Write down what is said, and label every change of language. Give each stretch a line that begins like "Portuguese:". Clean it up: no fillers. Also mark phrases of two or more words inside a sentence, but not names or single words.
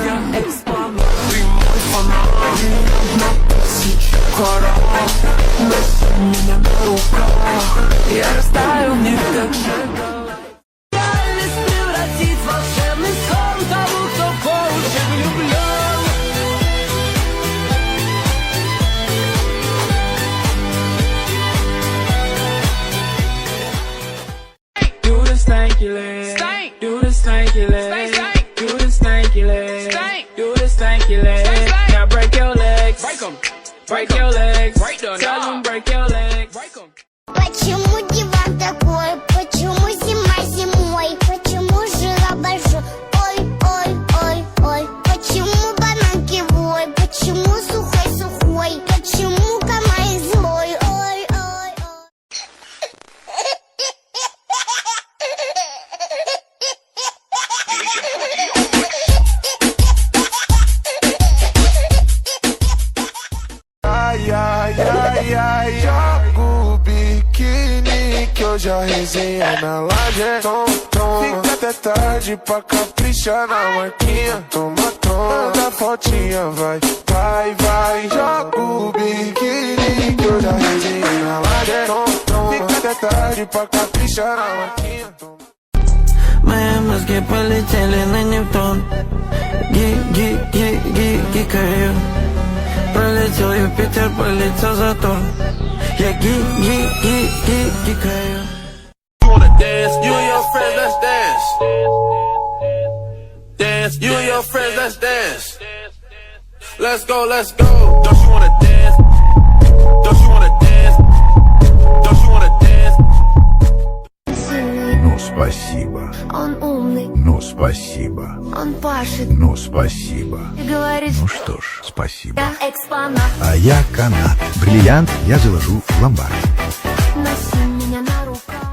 Russian: Я экспонат, ты мой фанат. На тысячу карат, носи меня на руках. Я растаю в них, как шоколад. Реальность превратить в волшебный сон того, кто по уши влюблен.
English: Do the stanky leg, do the stanky leg, do the stanky leg, do the stanky leg. Now break your legs, break your legs, tell them break your legs.
Russian: Почему диван такой? Почему зима зимой? Почему жила большой? Ой, ой, ой, ой. Почему банан кривой? Почему сухой сухой? Почему камай злой? Ой, ой, ой.
Portuguese: Ai, ai, ai, ai, joga o biquíni que hoje a resenha é na laje. Fica até tarde pra caprichar na marquinha. Toma, toma, manda fotinha, vai, vai, vai. Joga o biquíni que hoje a resenha é na laje. Fica até tarde pra caprichar na marquinha.
Russian: Мои мозги полетели на Нептун. Гикаю. Пролетел Юпитер, полетел Сатурн. Я гикаю.
English: Wanna dance, you and your friends, let's dance. Dance, you and your friends, let's dance. Let's go, let's go. Don't you wanna dance? Don't you wanna dance? Don't you wanna dance?
Russian: Сильный, Спасибо. он умный, Ну, спасибо. он пашет. Ну, спасибо. И говорит, Ну что ж, спасибо. я экспонат. А я канат. Бриллиант я заложу в ломбард. Носи меня на руках.